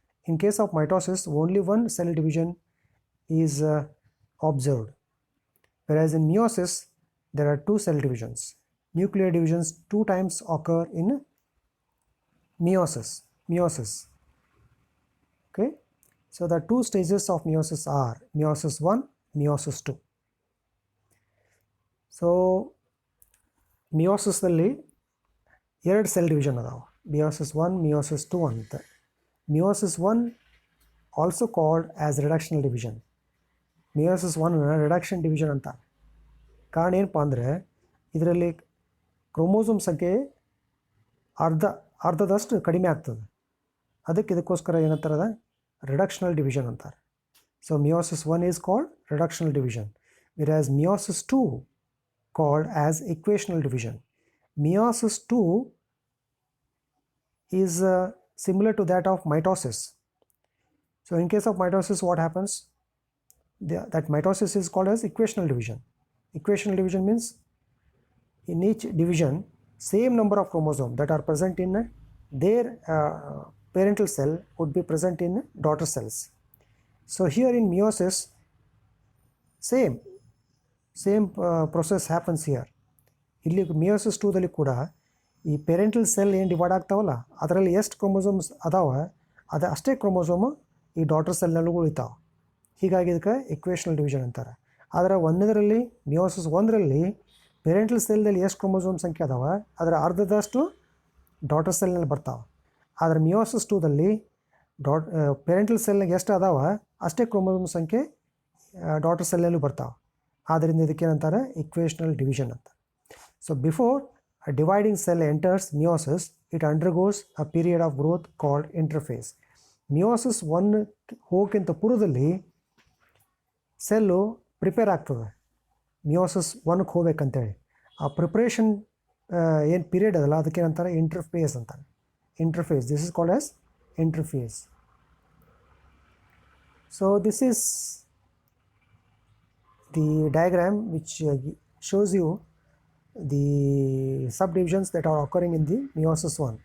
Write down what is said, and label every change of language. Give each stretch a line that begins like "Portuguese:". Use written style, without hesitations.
English: In case of mitosis, only one cell division is observed, whereas in meiosis, there are two cell divisions. Nuclear divisions 2 times occur in meiosis. Okay, so the two stages of meiosis are meiosis 1, meiosis 2.
Kannada: So ಮಿಯೋಸಿಸ್ನಲ್ಲಿ 2 cell division ಅದಾವೆ, meiosis 1, meiosis 2 ಅಂತ.
English: Meiosis 1 also called as reductional division.
Kannada: Meiosis 1 reduction division ಅಂತ. ಕಾರಣ ಏನಪ್ಪ ಅಂದರೆ ಇದರಲ್ಲಿ chromosome ಸಂಖ್ಯೆ ಅರ್ಧದಷ್ಟು ಕಡಿಮೆ ಆಗ್ತದೆ. ಇದಕ್ಕೋಸ್ಕರ ಏನಂತಾರೆ, ರಿಡಕ್ಷನಲ್ ಡಿವಿಷನ್ ಅಂತಾರೆ.
English: So meiosis 1 is called reductional division, whereas meiosis 2 called as equational division. Meiosis 2 is similar to that of mitosis. So in case of mitosis, what happens? That mitosis is called as equational division. Equational division means in each division, same number of chromosomes that are present in their parental cell would be present in daughter cells. So here in meiosis, same process happens here.
Kannada: ಇಲ್ಲಿ meiosis 2ದಲ್ಲಿ ಕೂಡ ಈ parental cell ಏನು divide ಆಗ್ತಾವಲ್ಲ, ಅದರಲ್ಲಿ ಎಷ್ಟು chromosomes ಅದಾವೆ ಅದು ಅಷ್ಟೇ chromosome ಈ ಡಾಟರ್ ಸೆಲ್ನಲ್ಲೂ ಉಳಿತಾವೆ. ಹೀಗಾಗಿ ಇದಕ್ಕೆ ಇಕ್ವೇಷನಲ್ ಡಿವಿಷನ್ ಅಂತಾರೆ. ಆದರೆ ಒಂದರಲ್ಲಿ ಮಿಯೋಸಿಸ್ 1ರಲ್ಲಿ ಪೇರೆಂಟಲ್ ಸೆಲ್ನಲ್ಲಿ ಎಷ್ಟು ಕ್ರೋಮೋಸೋಮ್ ಸಂಖ್ಯೆ ಅದಾವೆ ಅದರ ಅರ್ಧದಷ್ಟು ಡಾಟರ್ ಸೆಲ್ನಲ್ಲಿ ಬರ್ತಾವೆ. ಆದರೆ ಮಿಯೋಸಿಸ್ 2ದಲ್ಲಿ ಪೇರೆಂಟಲ್ ಸೆಲ್ನಾಗ ಎಷ್ಟು ಅದಾವೆ ಅಷ್ಟೇ ಕ್ರೋಮೋಸೋಮ್ ಸಂಖ್ಯೆ ಡಾಟರ್ ಸೆಲ್ನಲ್ಲೂ ಬರ್ತಾವೆ. ಆದ್ದರಿಂದ ಇದಕ್ಕೇನಂತಾರೆ, ಇಕ್ವೇಷನಲ್ ಡಿವಿಷನ್ ಅಂತ.
English: So before a dividing cell enters meiosis, it undergoes a period of growth called interphase.
Kannada: Meiosis 1 ಹೋಗಕ್ಕಿಂತ ಪೂರ್ವದಲ್ಲಿ ಸೆಲ್ಲು ಪ್ರಿಪೇರ್ ಆಗ್ತದೆ ಮಿಯೋಸಿಸ್ 1ಕ್ಕೆ ಹೋಗ್ಬೇಕಂತೇಳಿ. ಆ ಪ್ರಿಪ್ರೇಷನ್ ಏನು ಪೀರಿಯಡ್ ಅದಲ್ಲ ಅದಕ್ಕೇನಂತಾರೆ, ಇಂಟರ್ಫೇಸ್ ಅಂತಾರೆ.
English: Interphase, this is called as interphase. So this is the diagram which shows you the subdivisions that are occurring in the meiosis 1.